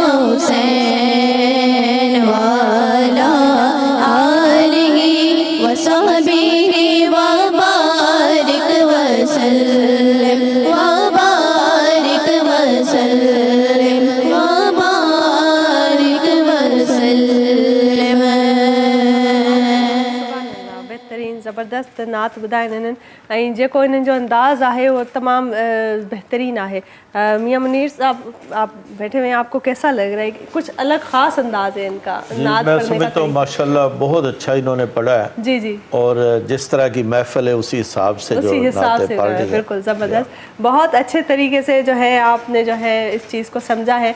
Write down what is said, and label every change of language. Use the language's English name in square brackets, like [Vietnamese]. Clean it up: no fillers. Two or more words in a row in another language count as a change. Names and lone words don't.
[Arabic] حسین والا آلہ وصحبہ وبارک وسلم وبارک وسلم وبارک وسلم. [Sindhi] بہترین زبردست نعت ॿुधाइनि इन्हनि ऐं जेको इन्हनि जो अंदाज़ आहे वो तमामु बहतरीन आहे. [Urdu] میاں منیر صاحب آپ بیٹھے ہوئے ہیں، آپ کو کیسا لگ رہا ہے? کچھ الگ خاص انداز ہے ان کا نعت मैं پڑھنے کا سمجھتا ہوں ماشاءاللہ بہت اچھا انہوں نے پڑھا ہے. جی جی, اور جس طرح کی محفل ہے اسی حساب سے جو اسی حساب नातें से پڑھ رہی ہیں. بالکل زبردست، بہت اچھے طریقے سے جو ہے آپ نے جو ہے اس چیز کو سمجھا ہے.